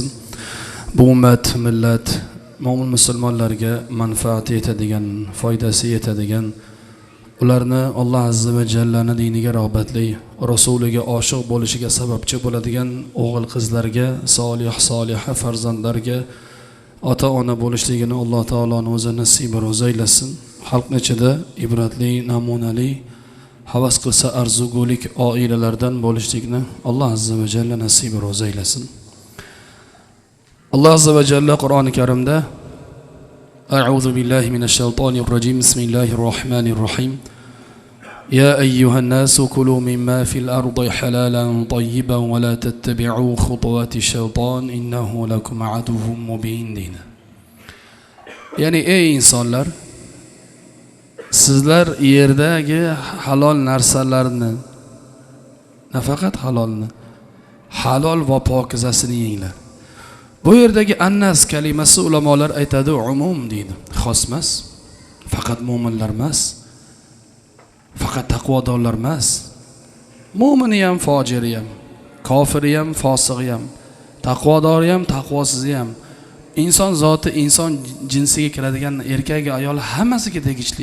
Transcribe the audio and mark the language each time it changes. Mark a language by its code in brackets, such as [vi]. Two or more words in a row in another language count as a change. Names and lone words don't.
[uz] Bu ummat, millat, mo'min musulmonlarga manfaati yetadigan, foydasi yetadigan, ularni Alloh azza va jallani diniga rag'batli, rasuliga oshiq bo'lishiga sababchi bo'ladigan o'g'il qizlarga, soliha farzandlarga ota-ona bo'lishligini Alloh taoloning o'zi nasib ro'za aylasin. Xalq ichida ibratli, namunali, havas qilsa arzugulik oilalardan bo'lishlikni Alloh [ar] عز وجل [uz] nasib ro'za aylasin. Alloh [ar] عز وجل [uz] Qur'oni Karimda [ar] أعوذ بالله من الشيطان الرجيم. بسم الله الرحمن الرحيم. يا أيها الناس كلوا مما في الأرض حلالا طيبا ولا تتبعوا خطوات الشيطان إنه لكم عدو مبين دينا. [uz] Yani ey insonlar, sizlar yerdagi halol narsalarni, nafaqat halolni, halol va pokizasini yenglar. Bu yerdagi annas kalimasi ulamolar aytadi, umum deydi, xos emas, faqat mo'minlar emas, faqat taqvodorlar emas, mo'mini ham, fojiri ham, kofiri ham, fosig'i ham, taqvodori ham, taqvosizi ham, inson zoti, inson jinsiga kiradigan erkak, ayol hammasiga tegishli.